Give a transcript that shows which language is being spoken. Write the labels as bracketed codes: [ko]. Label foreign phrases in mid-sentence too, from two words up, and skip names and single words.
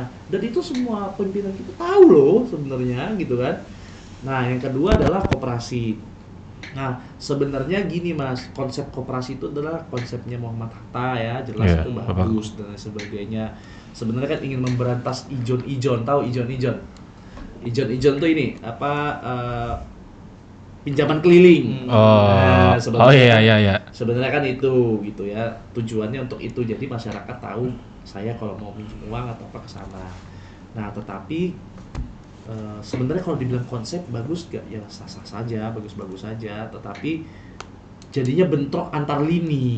[id] Dan itu semua pimpinan kita tahu loh sebenarnya gitu kan. Nah, yang kedua adalah koperasi. Nah, sebenarnya gini Mas, konsep koperasi itu adalah konsepnya Muhammad Hatta ya, jelas itu bagus dan lain sebagainya. Sebenarnya kan ingin memberantas ijon-ijon, tahu ijon-ijon? Ijon-ijon tuh ini pinjaman keliling. Iya. Sebenarnya kan itu gitu ya, tujuannya untuk itu. Jadi masyarakat tahu saya kalau mau minjem uang atau apa ke sana. Nah, tetapi sebenarnya kalau dibilang konsep bagus gak ya sah-sah saja, bagus-bagus saja, tetapi jadinya bentrok antar lini.